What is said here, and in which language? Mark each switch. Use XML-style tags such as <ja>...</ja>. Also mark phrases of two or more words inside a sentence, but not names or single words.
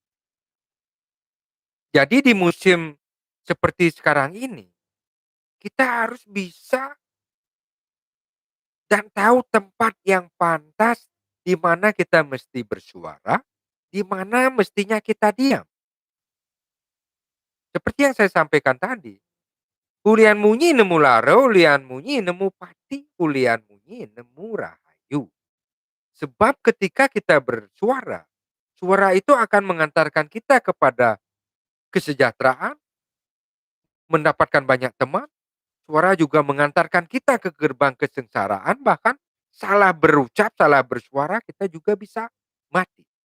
<id>Jadi di musim seperti sekarang ini, kita harus bisa dan tahu tempat yang pantas di mana kita mesti bersuara, di mana mestinya kita diam. Seperti yang saya sampaikan tadi,</id> <ban>ulian munyi nemu laro, ulian munyi nemu pati, ulian munyi nemu rahayu.</ban> <id>Sebab ketika kita bersuara, suara itu akan mengantarkan kita kepada kesejahteraan, mendapatkan banyak teman. Suara juga mengantarkan kita ke gerbang kesengsaraan, bahkan salah berucap, salah bersuara, kita juga bisa mati.</id>